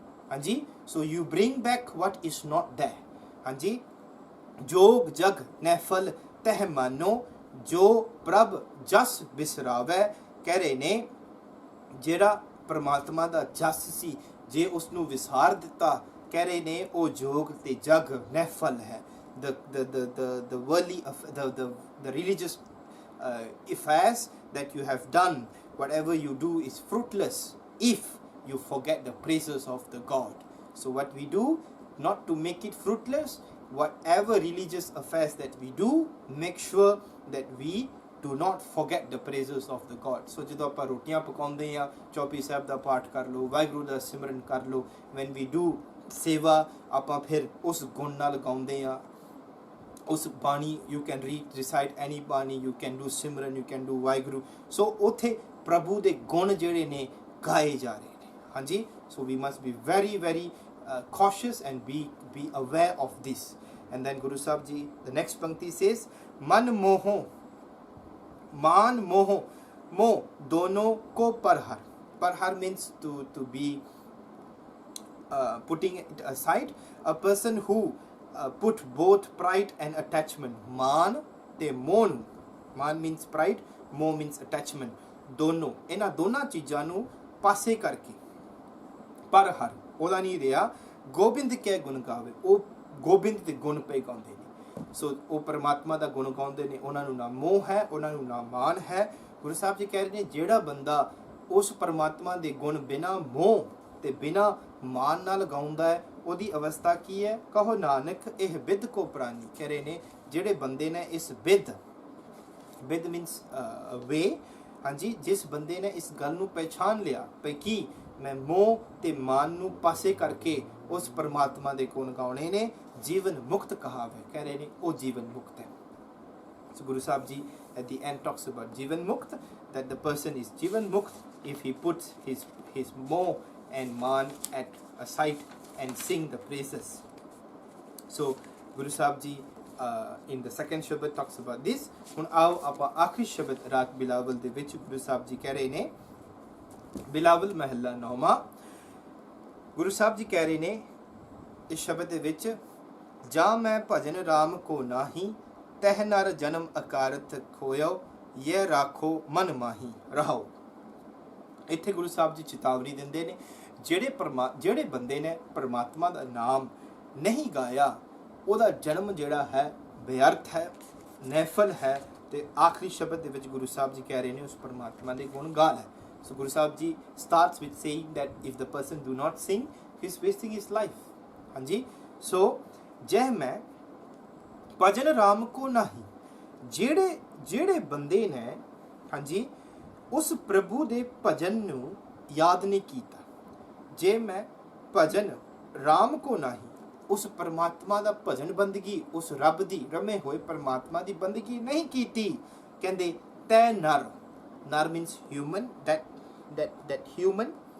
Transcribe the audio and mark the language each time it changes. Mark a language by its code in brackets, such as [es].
[pa] ਹਾਂਜੀ, [en] So you bring back what is not there. [pa] ਹਾਂਜੀ, ਜੋਗ ਜਗ ਨੈਫਲ ਤਹਿ ਮਾਨੋ, ਜੋ ਪ੍ਰਭ ਜਸ ਬਿਸਰਾਵੈ। ਕਹਿ ਰਹੇ ਨੇ ਜਿਹੜਾ ਪਰਮਾਤਮਾ ਦਾ ਜਸ ਸੀ, ਜੇ ਉਸ ਨੂੰ ਵਿਸਾਰ ਦਿੱਤਾ, ਕਹਿ ਰਹੇ ਨੇ ਉਹ ਜੋਗ ਤੇ ਜਗ ਨੈਫਲ ਹੈ। [en] the worldly the religious affairs that you have done, whatever you do is fruitless if you forget the praises of the God. So what we do, not to make it fruitless, whatever religious affairs that we do, make sure that we do not forget the praises of the God. [pa] So ਜਦੋਂ ਆਪਾਂ ਰੋਟੀਆਂ ਪਕਾਉਂਦੇ ਆ, ਚੌਪਈ ਸਾਹਿਬ ਦਾ ਪਾਠ ਕਰ ਲਓ, ਵਾਹਿਗੁਰੂ ਦਾ ਸਿਮਰਨ ਕਰ ਲਓ। [en] when we do seva, ਆਪਾਂ ਫਿਰ ਉਸ ਗੁਣ ਨਾਲ ਗਾਉਂਦੇ ਆ, ਉਸ ਬਾਣੀ, you can recite any bani, you can do simran, you can do Waheguru. [pa] ਸੋ ਉੱਥੇ ਪ੍ਰਭੂ ਦੇ ਗੁਣ ਜਿਹੜੇ ਨੇ ਗਾਏ ਜਾ ਰਹੇ ਨੇ। [en] ਹਾਂਜੀ, so we must be very cautious and be aware of this. And then Guru Sahib Ji, the next pankti says, man moho, [hi] मान मोह, मोह दोनों को परहर। [en] Parhar means to be putting it aside. A person who put both pride and attachment. [pa] मान ਤੇ ਮੋਹ ਨੂੰ, मान [en] means pride, [pa] मोह [en] means attachment, [pa] ਦੋਨੋਂ, ਇਹਨਾਂ ਦੋਨਾਂ ਚੀਜ਼ਾਂ ਨੂੰ ਪਾਸੇ ਕਰਕੇ ਪਰਹਰ ਉਹਦਾ ਨਹੀਂ ਰਿਹਾ, ਗੋਬਿੰਦ ਕੇ ਗੁਣ ਗਾਵੇ। ਉਹ ਗੋਬਿੰਦ ਦੇ ਗੁਣ ਪਏ ਗਾਉਂਦੇ ਨੇ। ਸੋ ਉਹ ਪਰਮਾਤਮਾ ਦਾ ਗੁਣ ਗਾਉਂਦੇ ਨੇ, ਉਹਨਾਂ ਨੂੰ ਨਾ ਮੋਹ ਹੈ, ਉਹਨਾਂ ਨੂੰ ਨਾ ਮਾਨ ਹੈ। ਗੁਰੂ ਸਾਹਿਬ ਜੀ ਕਹਿ ਰਹੇ ਨੇ ਜਿਹੜਾ ਬੰਦਾ ਉਸ ਪਰਮਾਤਮਾ ਦੇ ਗੁਣ ਬਿਨਾਂ ਮੋਹ ਤੇ ਬਿਨਾਂ ਮਾਨ ਨਾਲ ਗਾਉਂਦਾ ਹੈ, ਉਹਦੀ ਅਵਸਥਾ ਕੀ ਹੈ? ਕਹੋ ਨਾਨਕ ਇਹ ਬਿਦ ਕੋ ਪ੍ਰਾਨੀ। ਕਹਿ ਰਹੇ ਨੇ ਜਿਹੜੇ ਬੰਦੇ ਨੇ ਇਸ ਬਿਦ ਮੀਨਸ ਵੇ, ਹਾਂਜੀ, ਜਿਸ ਬੰਦੇ ਨੇ ਇਸ ਗੱਲ ਨੂੰ ਪਹਿਚਾਨ ਲਿਆ ਪਈ ਕਿ ਮੈਂ ਮੋਹ ਤੇ ਮਾਨ ਨੂੰ ਪਾਸੇ ਕਰਕੇ ਉਸ ਪਰਮਾਤਮਾ ਦੇ ਗੁਣ ਗਾਉਣੇ ਨੇ, ਜੀਵਨ ਮੁਕਤ ਕਹਾਵੇ। ਕਹਿ ਰਹੇ ਨੇ ਉਹ ਜੀਵਨ ਮੁਕਤ ਹੈ। ਸੋ Guru Sahib ji [en] at the end talks about Jivan Mukt, that the person is Jivan Mukt if he puts his moh and man at a side and sing the praises. So Guru Sahib ji in the second Shabad talks about this. [pa] ਹੁਣ ਆਓ ਆਪਾਂ ਆਖਰੀ ਸ਼ਬਦ ਰਾਗ ਬਿਲਾਵਲ ਦੇ ਵਿੱਚ ਗੁਰੂ ਸਾਹਿਬ ਜੀ ਕਹਿ ਰਹੇ ਨੇ, ਬਿਲਾਵਲ ਮਹੱਲਾ 9ਵਾਂ। ਗੁਰੂ ਸਾਹਿਬ ਜੀ ਕਹਿ ਰਹੇ ਨੇ ਇਸ ਸ਼ਬਦ ਦੇ ਵਿੱਚ, ਜਾਂ ਮੈਂ ਭਜਨ ਰਾਮ ਕੋ ਨਾਹੀ, ਤਹ ਨਰ ਜਨਮ ਅਕਾਰਤ ਖੋਇਓ, ਇਹ ਰਾਖੋ ਮਨ ਮਾਹੀ ਰਹਾਓ। ਇੱਥੇ ਗੁਰੂ ਸਾਹਿਬ ਜੀ ਚੇਤਾਵਨੀ ਦਿੰਦੇ ਨੇ, ਜਿਹੜੇ ਬੰਦੇ ਨੇ ਪਰਮਾਤਮਾ ਦਾ ਨਾਮ ਨਹੀਂ ਗਾਇਆ, ਉਹਦਾ ਜਨਮ ਜਿਹੜਾ ਹੈ ਬੇਅਰਥ ਹੈ, ਨੈਫਲ ਹੈ। ਤੇ ਆਖਰੀ ਸ਼ਬਦ ਦੇ ਵਿੱਚ ਗੁਰੂ ਸਾਹਿਬ ਜੀ ਕਹਿ ਰਹੇ ਨੇ ਉਸ ਪਰਮਾਤਮਾ ਦੇ ਗੁਣ ਗਾ ਲੈ। [en] So Guru Sahib ji starts with saying that if the person do not sing, he is wasting his life. [pa] ਹਾਂਜੀ, so ਜੈ ਮੈਂ ਭਜਨ ਰਾਮ ਕੋ ਨਹੀਂ, ਜਿਹੜੇ ਬੰਦੇ ਨੇ ਹਾਂਜੀ ਉਸ ਪ੍ਰਭੂ ਦੇ ਭਜਨ ਨੂੰ ਯਾਦ ਨਹੀਂ ਕੀਤਾ, ਜੇ ਮੈਂ ਭਜਨ ਰਾਮ ਕੋ ਨਹੀਂ, ਉਸ ਪਰਮਾਤਮਾ ਦਾ ਭਜਨ ਬੰਦਗੀ, ਉਸ ਰੱਬ ਦੀ ਰਮੇ ਹੋਏ ਪਰਮਾਤਮਾ ਦੀ ਬੰਦਗੀ ਨਹੀਂ ਕੀਤੀ, ਕਹਿੰਦੇ ਤੈ ਨਰ, ਨਰ [en] means human, that human,